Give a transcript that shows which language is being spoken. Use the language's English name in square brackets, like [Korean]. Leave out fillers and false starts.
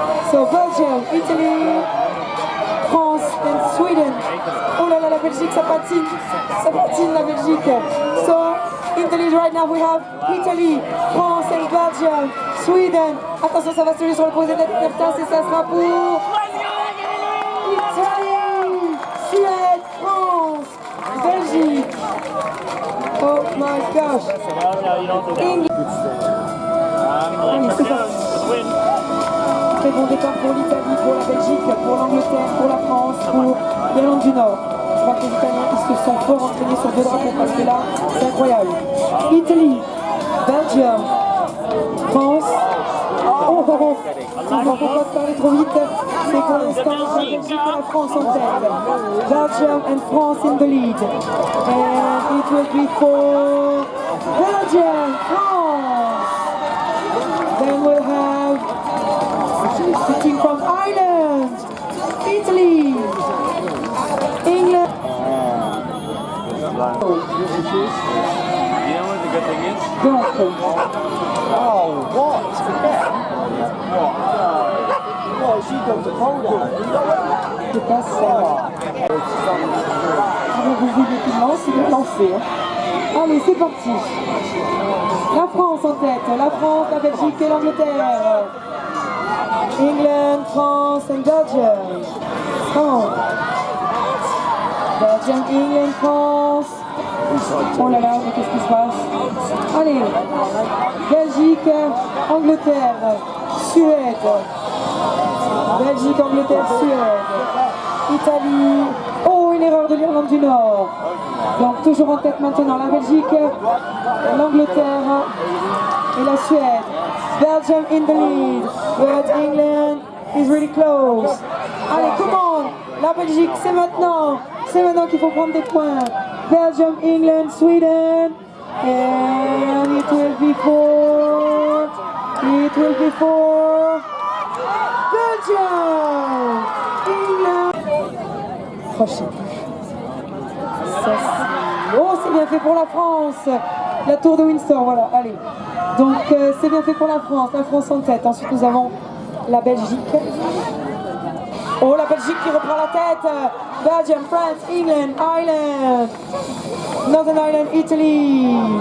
[English] So Belgium, Italy, France and Sweden. [French] Oh là là, la Belgique, ça patine la Belgique. [English] So in the lead right now we have Italy, France and Belgium, Sweden. [French] Attention, ça va se jouer sur le posé d'être place et ça sera pour Italie, Suède, France, Belgique. [English] Oh my gosh. [French] Allez, c'est parti. Très bon départ pour l'Italie, pour la Belgique, pour l'Angleterre, pour la France, pour l'Irlande du Nord. Je crois que les Italiens ils se sont fort entraînés sur 2 drapeaux parce que là, c'est incroyable. Italie, Belgium, France. Oh, il ne faut pas parler trop vite. C'est pour l'instant la Belgique et la France en tête. [English] Belgium and France in the lead. And it will be for Belgium, France. Then we'll have the team from Ireland, Italy, England. You know what the good thing is? Dakin. Oh, what? What? She got the folder. [French] C'est pas ça. Vous voulez qu'il lance, il est lancé. Allez, c'est parti. La France en tête. La France, la Belgique et l'Angleterre. [English] England, France and Belgium. Oh. Belgium, England, France. [French] Oh là là, mais qu'est-ce qui se passe? Allez, Belgique, Angleterre, Suède. Belgique, Angleterre, Suède. Italie. Oh, une erreur de l'Irlande du Nord. Donc toujours en tête maintenant la Belgique, l'Angleterre et la Suède. [English] Belgium in the lead. But England is really close. Allez, come on. [French] La Belgique, c'est maintenant. C'est maintenant qu'il faut prendre des points. [English] Belgium, England, Sweden. And it will be for... It will be for... Belgium! England! [French] Oh, je sais plus. Oh, c'est bien fait pour la France. La tour de Windsor, voilà, allez. Donc, c'est bien fait pour la France en tête. Ensuite, nous avons la Belgique. Oh, la Belgique qui reprend la tête. [English] Belgium, France, England, Ireland. Northern Ireland, Italy.